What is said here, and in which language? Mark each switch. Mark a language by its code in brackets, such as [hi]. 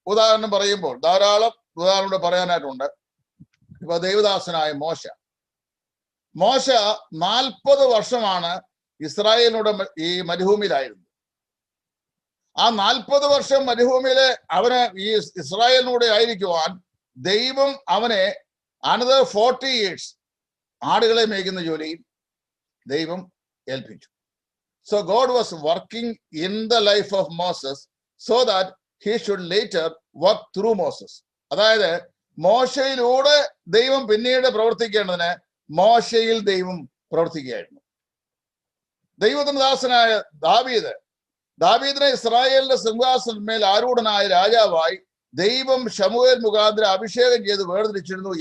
[ml] ഉദാഹരണം പറയുമ്പോൾ ധാരാളം ഉദാഹരണം പറയാനായിട്ടുണ്ട്. ഇപ്പൊ ദൈവദാസനായ മോശ 40 വർഷമാണ് ഇസ്രായേലിനോട് ഈ മരുഭൂമിയിലായിരുന്നു. ആ 40 വർഷം മരുഭൂമിയിലെ അവന് ഈ ഇസ്രായേലിനൂടെ ആയിരിക്കുവാൻ ദൈവം അവനെ [en] another 40 years [ml] ആടുകളെ മേയ്ക്കുന്ന ജോലിയിൽ ദൈവം ഏൽപ്പിച്ചു. [en] So God was working in the life of Moses so that he should later work through Moses. [ml] അതായത് മോശയിലൂടെ ദൈവം പിന്നീട് പ്രവർത്തിക്കേണ്ടതിന് മോശയിൽ ദൈവം പ്രവർത്തിക്കുകയായിരുന്നു. ദൈവത്തിന്റെ ദാസനായ ദാവീദിനെ ഇസ്രായേലിന്റെ സിംഹാസനമേൽ ആരൂഢനായ രാജാവായി ദൈവം ശമൂവേൽ മുഖാന്തരം അഭിഷേകം ചെയ്ത് വേർതിരിച്ചിരുന്നു.